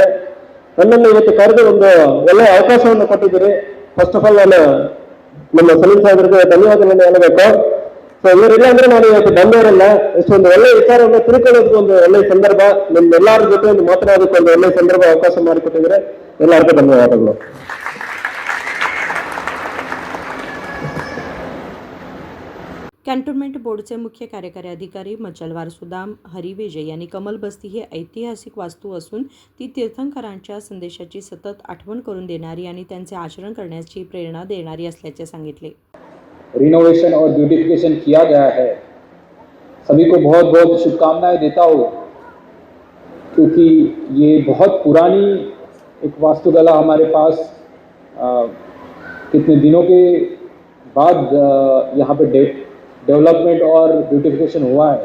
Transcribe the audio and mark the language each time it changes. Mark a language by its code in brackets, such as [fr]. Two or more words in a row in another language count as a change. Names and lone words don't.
[kn] ನನ್ನನ್ನು ಇವತ್ತು ಕರೆದು ಒಂದು ಒಳ್ಳೆಯ ಅವಕಾಶವನ್ನು ಕೊಟ್ಟಿದ್ದೀರಿ. [en] first of all [kn] ನಾನು ನಮ್ಮ ಸಲೀಂ ಸಾಹೇಬರಿಗೆ ಧನ್ಯವಾದಗಳನ್ನು ಹೇಳಬೇಕು. ಸೊ ಇವರಿಲ್ಲ ಅಂದ್ರೆ ನಾನು ಇವತ್ತು ಬಂದವರಲ್ಲ. ಎಷ್ಟೊಂದು ಒಳ್ಳೆಯ ವಿಚಾರವನ್ನು ತಿಳ್ಕೊಳ್ಳೋದಕ್ಕೆ ಒಂದು ಒಳ್ಳೆಯ ಸಂದರ್ಭ, ನಿಮ್ಮೆಲ್ಲರ ಜೊತೆ ಒಂದು ಮಾತನಾಡೋದಕ್ಕೆ ಒಂದು ಒಳ್ಳೆಯ ಸಂದರ್ಭ ಅವಕಾಶ ಮಾಡಿಕೊಟ್ಟಿದ್ರೆ ಎಲ್ಲರಿಗೂ ಧನ್ಯವಾದಗಳು. [mr] कॅन्टोन्मेंट बोर्डचे मुख्य कार्यकारी अधिकारी मचलवार सुदाम हरिवेजे यांनी कमल बस्ती ही ऐतिहासिक वास्तू असून ती तीर्थंकरांच्या संदेशाची सतत आठवण करून देणारी आणि त्यांचे आचरण करण्याची प्रेरणा देणारी असल्याचे सांगितले. [hi] रिनोवेशन और ब्यूटिफिकेशन किया गया है. सभी को बहुत बहुत शुभकामनाएं देता हूँ, क्योंकि ये बहुत पुरानी एक वास्तुकला हमारे पास कितने दिनों के बाद यहाँ पे डेवलपमेंट और ब्यूटिफिकेशन हुआ है.